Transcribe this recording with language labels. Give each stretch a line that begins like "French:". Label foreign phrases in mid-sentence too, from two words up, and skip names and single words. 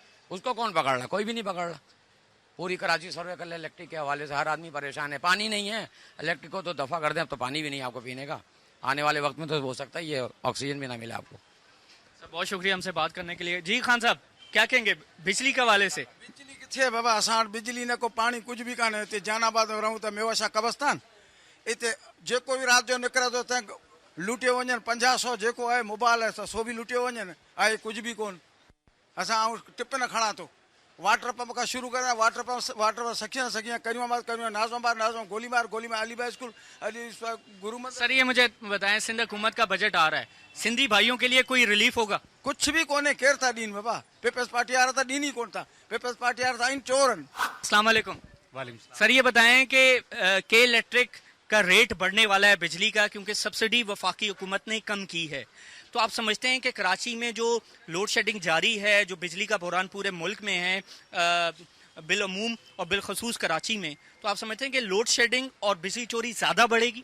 Urdu: اس کو کون پکڑ رہا؟ کوئی بھی نہیں پکڑ رہا. پوری کراچی سروے کر لے الیکٹرک کے حوالے سے، ہر آدمی پریشان ہے. پانی نہیں ہے، الیکٹرک کو تو دفع کر دیں، اب تو پانی بھی نہیں آپ کو پینے کا. آنے والے وقت میں تو ہو سکتا ہے یہ آکسیجن بھی نہ ملے آپ کو. سر بہت شکریہ ہم سے بات کرنے کے لیے۔ جی خان صاحب کیا کہیں گے بجلی کے حوالے سے?
Sindhi: बिजली किथे बाबा, असां वटि बिजली न को पानी कुछ भी कान्हे। हिते जहानाबाद में रहूं त मेवाशा कब्रस्तान, हिते जेको बि राति जो निकिरे थो त लूटियो वञनि। 50-100 जेको आहे मोबाइल आहे सो बि लूटियो वञनि, आहे कुझु बि कोन। असां टिप न खणा थो, वाटर पंप खां शुरू करें, वाटर पंप सखियां करियूं नाज़माबाद गोलीबार अलीबाई स्कूल गुरु।
Urdu: سر یہ مجھے بتائیں، سندھ حکومت کا بجٹ آ رہا ہے، سندھی بھائیوں کے لیے کوئی ریلیف ہوگا?
Sindhi: कुछ भी कोने, केर था ॾीन बाबा। पीपल्स पार्टी वारा त ॾीन ही कोन था। पीपल्स पार्टी वारा आहिनि चोर आहिनि।
Arabic: السلام عليكم.
Urdu: سر یہ بتائیں کہ کے الیکٹرک کا ریٹ بڑھنے والا ہے بجلی کا، کیونکہ سبسڈی وفاقی حکومت نے کم کی ہے. تو آپ سمجھتے ہیں کہ کراچی میں جو
English: load shedding
Urdu: جاری ہے، جو بجلی کا بحران پورے ملک میں ہے، بالعموم اور بالخصوص کراچی میں، تو آپ سمجھتے ہیں کہ
English: load shedding
Urdu: اور بجلی چوری زیادہ بڑھے گی?